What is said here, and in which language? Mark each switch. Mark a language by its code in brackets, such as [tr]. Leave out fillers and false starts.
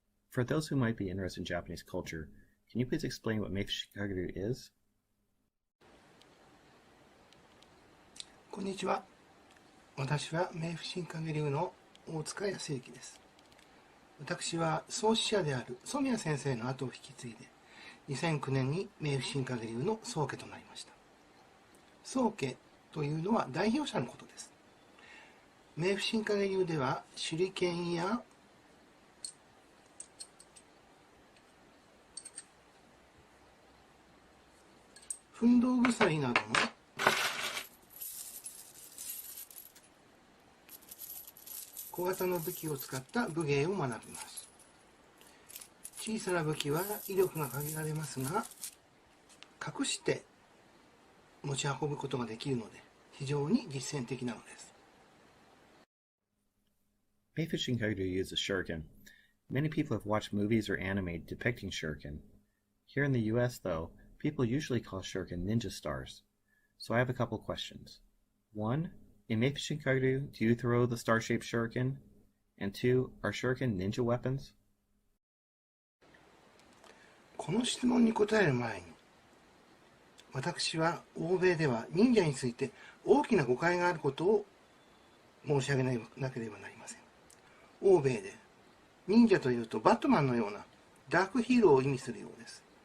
[en] For those who might be interested in Japanese culture, can you please explain what Meifushinkageru is? [ja] こんにちは。私は冥府新影流の大塚康之です。私は創始者である染谷先生の後を引き継いで、2009年に冥府新影流の宗家となりました。宗家というのは代表者のことです。冥府新影流では手裏剣や奮闘鎖などの小型の武器を使った武芸を学びます。小さな武器は威力が限られますが、隠して持ち運ぶことができるので、非常に実践的なのです。 [en] Meifushinkageru uses shuriken. Many people have watched movies or anime depicting shuriken. Here in the US, though, people usually call shuriken ninja stars. So I have a couple questions. 1. In Meifushinkageru, do you throw the star-shaped shuriken? And 2. Are shuriken ninja weapons? [ja] この質問に答える前に、私は欧米では忍者について大きな誤解があることを申し上げなければなりません。欧米で忍者というとバットマンのようなダークヒーローを意味するようです。